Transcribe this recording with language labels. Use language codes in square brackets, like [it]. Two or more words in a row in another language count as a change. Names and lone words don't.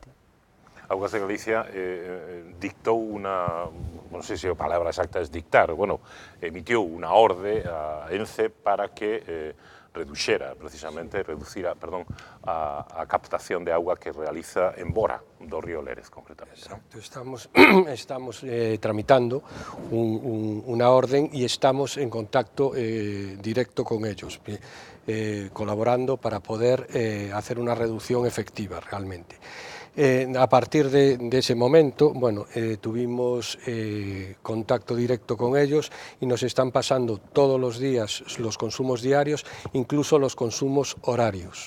[gl] Augas de Galicia dictou unha, non sei se a palabra exacta é dictar, bueno, emitiu unha orde a Ence para que reducira a captación de agua que realiza en Bora, do río Lérez, concretamente. [es] Exacto, estamos tramitando unha orden e estamos en contacto directo con ellos, colaborando para poder hacer una reducción efectiva realmente. A partir de ese momento, bueno, tuvimos contacto directo con ellos y nos están pasando todos los días los consumos diarios, incluso los consumos horarios.